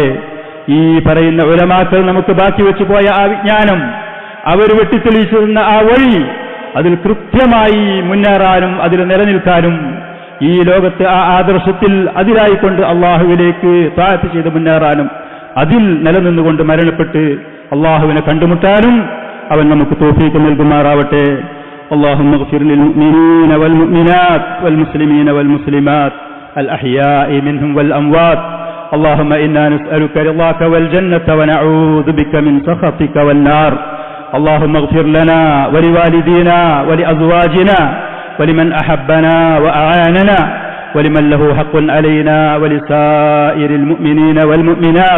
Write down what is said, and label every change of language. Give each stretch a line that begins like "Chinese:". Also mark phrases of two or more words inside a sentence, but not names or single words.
Malayalam: ഈ പറയുന്ന ഉലമാക്കൾ നമുക്ക് ബാക്കി വെച്ചു പോയ ആ വിജ്ഞാനം, അവർ വെട്ടിത്തെളിയിച്ചിരുന്ന ആ വഴി, അതിൽ കൃത്യമായി മുന്നേറാനും അതിൽ നിലനിൽക്കാനും ഈ ലോകത്തെ ആ ആദർശത്തിൽ അതിലായിക്കൊണ്ട് അള്ളാഹുവിലേക്ക് താഅത്ത് ചെയ്ത് മുന്നേറാനും അതിൽ നിലനിന്നുകൊണ്ട് മരണപ്പെട്ട് അള്ളാഹുവിനെ കണ്ടുമുട്ടാനും അവൻ നമുക്ക് തൗഫീഖ് നൽകുമാറാവട്ടെ.
Arabic: اللهم اغفر للمؤمنين والمؤمنات والمسلمين والمسلمات الأحياء منهم والأموات. اللهم إنا نسألك رضاك والجنة ونعوذ بك من سخطك والنار. اللهم اغفر لنا ولوالدينا ولأزواجنا ولمن أحبنا وأعاننا ولمن له حق علينا ولسائر المؤمنين والمؤمنات.